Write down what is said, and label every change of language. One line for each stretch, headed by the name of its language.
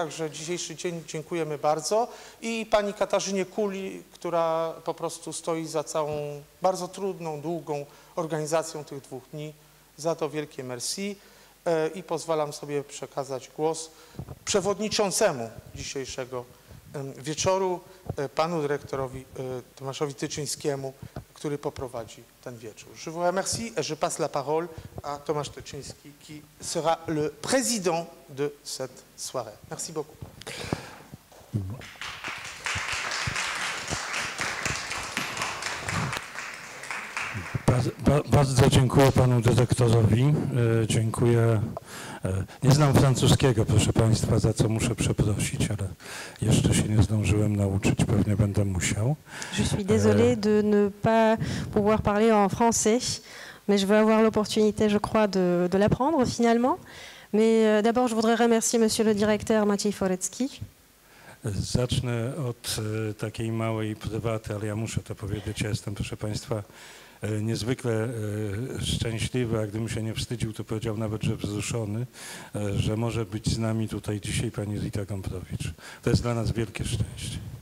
Polish: Także dzisiejszy dzień dziękujemy bardzo. I pani Katarzynie Kuli, która po prostu stoi za całą bardzo trudną, długą organizacją tych 2 dni. Za to wielkie merci. I pozwalam sobie przekazać głos przewodniczącemu dzisiejszego wieczoru, panu dyrektorowi Tomaszowi Tyczyńskiemu, który poprowadzi ten wieczór.
French: Je vous remercie et je passe la parole à Tomasz Toczyński qui sera le président de cette soirée. Merci beaucoup.
Polish: Bardzo dziękuję panu dyrektorowi. Dziękuję. Nie znam francuskiego, proszę państwa, za co muszę przeprosić, ale jeszcze się nie zdążyłem nauczyć, pewnie będę musiał.
French: Je suis désolée de ne pas pouvoir parler en français, mais je vais avoir l'opportunité, je crois, de l'apprendre finalement. Mais d'abord, je voudrais remercier monsieur le directeur Maciej Forecki.
Polish: Zacznę od takiej małej prywaty, ale ja muszę to powiedzieć. Ja jestem, proszę państwa, niezwykle szczęśliwy, a gdybym się nie wstydził, to powiedział nawet, że wzruszony, że może być z nami tutaj dzisiaj pani Rita Gombrowicz. To jest dla nas wielkie szczęście.